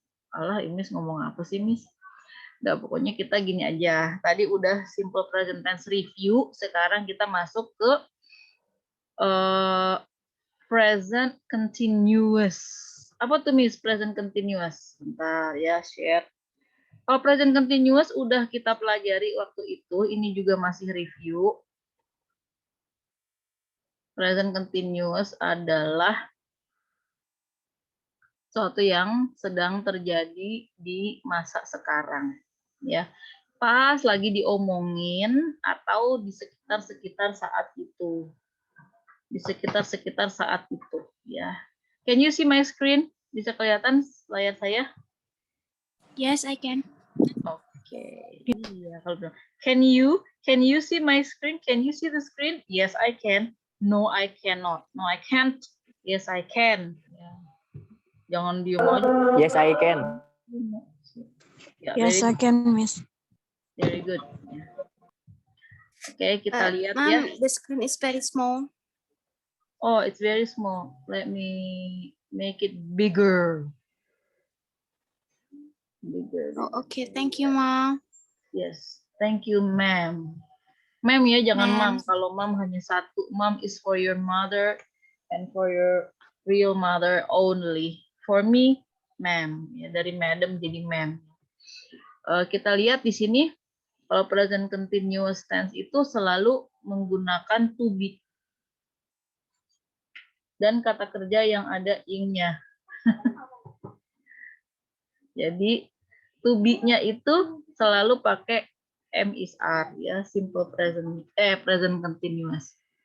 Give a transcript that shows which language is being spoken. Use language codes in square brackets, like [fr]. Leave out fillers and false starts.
[id] Alah, Miss ngomong apa sih, Miss? Udah, pokoknya kita gini aja. Tadi udah simple present tense review, sekarang kita masuk ke present continuous. Apa tuh, Miss, present continuous? Bentar ya, share. Kalau present continuous udah kita pelajari waktu itu, ini juga masih review. Present continuous adalah sesuatu yang sedang terjadi di masa sekarang, ya. Pas lagi diomongin atau di sekitar saat itu. Di sekitar saat itu, ya. [en] Can you see my screen? [id] Bisa kelihatan layar saya? [en] Yes, I can. Okay. [id] Iya, kalau [en] can you see my screen? Can you see the screen? Yes, I can. No, I cannot. No, I can't. Yes, I can. Yeah. [id] Jangan diem aja. [en] Yes, I can. [id] Ya, [en] Yes, I can, Miss. very good. [id] Oke, kita lihat [en] Ma'am, [id] ya. [en] the screen is very small. Oh, it's very small. Let me make it bigger. Bigger. Oh, okay. Thank you, Ma'am. Yes. Thank you, ma'am. Ma'am [id] ya, jangan [en] Ma'am. [id] ma'am. Kalau ma'am hanya satu. [en] Ma'am is for your mother and for your real mother only. For me, ma'am. [id] Ya, dari madam jadi ma'am. Kita lihat di sini, kalau present continuous tense itu selalu menggunakan to be. Dan kata kerja yang ada ing-nya. Jadi to be-nya itu selalu pakai am is are ya, simple present continuous.